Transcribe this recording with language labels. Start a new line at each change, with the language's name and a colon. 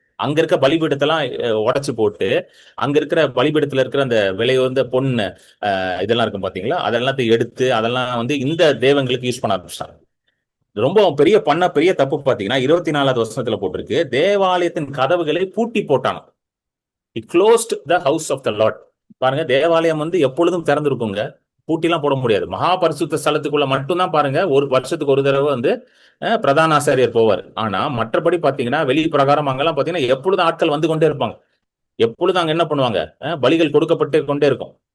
Tamil: அங்க இருக்க பலிபீடத்தெல்லாம் உடைச்சு போட்டு அங்க இருக்கிற பலிபீடத்துல இருக்கிற அந்த விலையுயர்ந்த பொண்ணு இதெல்லாம் இருக்கும் பாத்தீங்களா, அதெல்லாத்தையும் எடுத்து அதெல்லாம் வந்து இந்த தேவங்களுக்கு யூஸ் பண்ண ஆரம்பிச்சிட்டாங்க. ரொம்ப பெரிய தப்பு பாத்தீங்கன்னா 24வது வசனத்துல போட்டிருக்கு, தேவாலயத்தின் கதவுகளை பூட்டி போட்டாங்க.
English: He closed the house of the Lord.
Tamil: பாருங்க, தேவாலயம் வந்து எப்பொழுதும் திறந்திருக்குங்க, பூட்டிலாம் போட முடியாது. மகா பரிசுத்த ஸ்தலத்துக்குள்ள மட்டும்தான் பாருங்க ஒரு வருஷத்துக்கு ஒரு தடவை வந்து பிரதான ஆசாரியர் போவார். ஆனா மற்றபடி பாத்தீங்கன்னா வெளி பிரகாரம் அங்கெல்லாம் பாத்தீங்கன்னா எப்பொழுதும் ஆட்கள் வந்து கொண்டே இருப்பாங்க. எப்பொழுதும் அங்க என்ன பண்ணுவாங்க, பலிகள் கொடுக்கப்பட்டு கொண்டே இருக்கும்.